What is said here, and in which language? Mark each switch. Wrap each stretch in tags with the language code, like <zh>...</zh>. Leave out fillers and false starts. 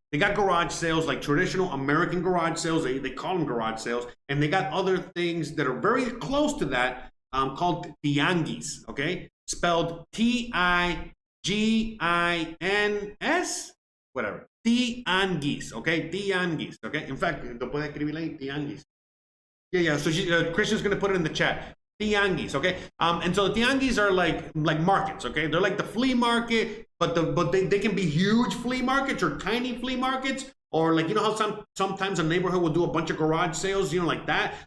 <en>They got garage sales, like traditional American garage sales. They call them garage sales. And they got other things that are very close to that called tianguis, okay? Spelled Tiggins, whatever. Tianguis, okay? Tianguis, okay? In fact,</en> <es>lo puede escribir ahí, tianguis.</es> <en>Yeah, so Christian's going to put it in the chat. Tianguis, okay? And so the tianguis are like markets, okay? They're like the flea market, but they can be huge flea markets or tiny flea markets, or like, you know how sometimes a neighborhood will do a bunch of garage sales, you know, like that.</en>